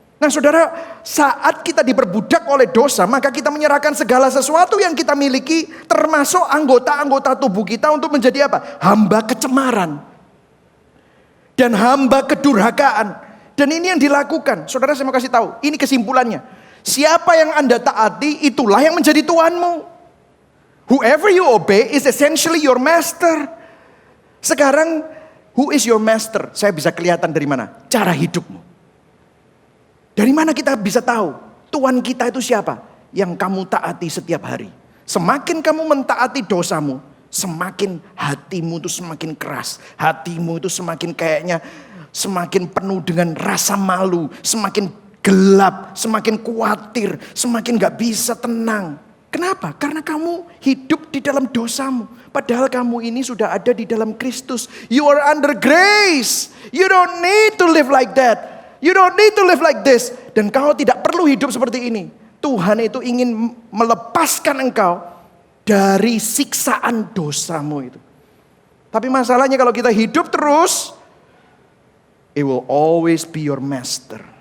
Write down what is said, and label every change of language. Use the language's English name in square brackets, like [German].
[Indonesian] Nah saudara, saat kita diperbudak oleh dosa, maka kita menyerahkan segala sesuatu yang kita miliki, termasuk anggota-anggota tubuh kita untuk menjadi apa? Hamba kecemaran. Dan hamba kedurhakaan. Dan ini yang dilakukan. Saudara, saya mau kasih tahu, ini kesimpulannya. Siapa yang Anda taati, itulah yang menjadi tuanmu. [English] Whoever you obey is essentially your master. [Indonesian] Sekarang, [English] who is your master? [Indonesian] Saya bisa kelihatan dari mana? Cara hidupmu. Dari mana kita bisa tahu Tuhan kita itu siapa? Yang kamu taati setiap hari. Semakin kamu mentaati dosamu, semakin hatimu itu semakin keras. Hatimu itu semakin kayaknya semakin penuh dengan rasa malu. Semakin gelap, semakin khawatir, semakin gak bisa tenang. Kenapa? Karena kamu hidup di dalam dosamu. Padahal kamu ini sudah ada di dalam Kristus. [English] You are under grace. You don't need to live like that. You don't need to live like this. [Indonesian] Dan kau tidak perlu hidup seperti ini. Tuhan itu ingin melepaskan engkau dari siksaan dosamu itu. Tapi masalahnya kalau kita hidup terus, [English] it will always be your master.